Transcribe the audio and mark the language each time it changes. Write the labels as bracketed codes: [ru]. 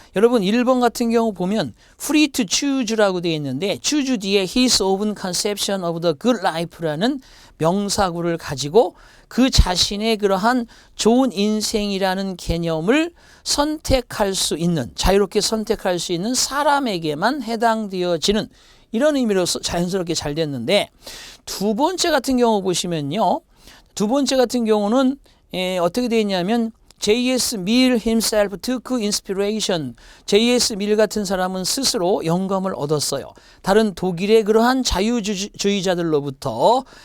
[ko] 여러분 1번 같은 경우 보면 [en] free to choose [ko] 라고 되어 있는데 choose 뒤에 [en] his own conception of the good life [ko] 라는 명사구를 가지고 그 자신의 그러한 좋은 인생이라는 개념을 선택할 수 있는, 자유롭게 선택할 수 있는 사람에게만 해당되어지는 이런 의미로서 자연스럽게 잘 됐는데 두 번째 같은 경우 보시면요. 두 번째 같은 경우는 어떻게 되어 있냐면 J.S. [en] Mill himself took inspiration. J.S. [ko] Mill 같은 사람은 스스로 영감을 얻었어요. 다른 독일의 그러한 자유주의자들로부터.